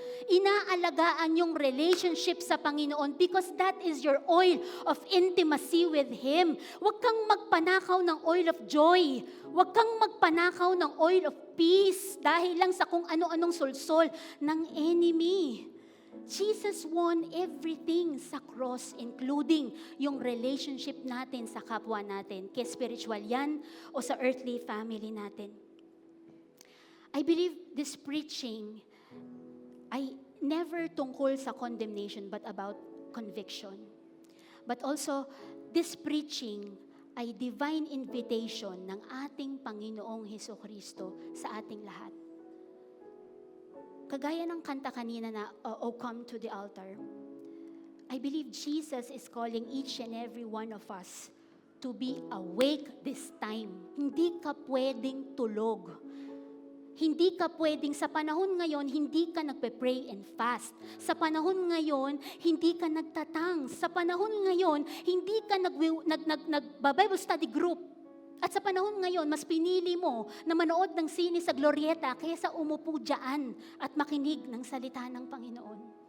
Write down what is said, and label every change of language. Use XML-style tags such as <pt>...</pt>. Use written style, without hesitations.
<tl>Inaalagaan yung relationship sa Panginoon</tl> <en>because that is your oil of intimacy with Him.</en> <tl>Huwag kang magpanakaw ng oil of joy. Huwag kang magpanakaw ng oil of peace dahil lang sa kung ano-anong sulsol ng enemy.</tl> <en>Jesus won everything</en> <tl>sa cross, including yung relationship natin sa kapwa natin, kay spiritual yan o sa earthly family natin.</tl> <en>I believe this preaching</en> <tl>ay never tungkol sa</tl> <en>condemnation but about conviction. But also, this preaching</en> <tl>ay divine invitation ng ating Panginoong Hesukristo sa ating lahat. Kagaya ng kanta kanina na,</tl> <en>"Oh, come to the altar." I believe Jesus is calling each and every one of us to be awake this time.</en> <tl>Hindi ka pwedeng tulog. Hindi ka pwedeng, sa panahon ngayon, hindi ka nagpe-</tl> <en>pray and fast.</en> <tl>Sa panahon ngayon, hindi ka nagtatang. Sa panahon ngayon, hindi ka nag-Bible study group. At sa panahon ngayon, mas pinili mo na manood ng sine sa Glorieta kaysa umupo dyan at makinig ng salita ng Panginoon.</tl>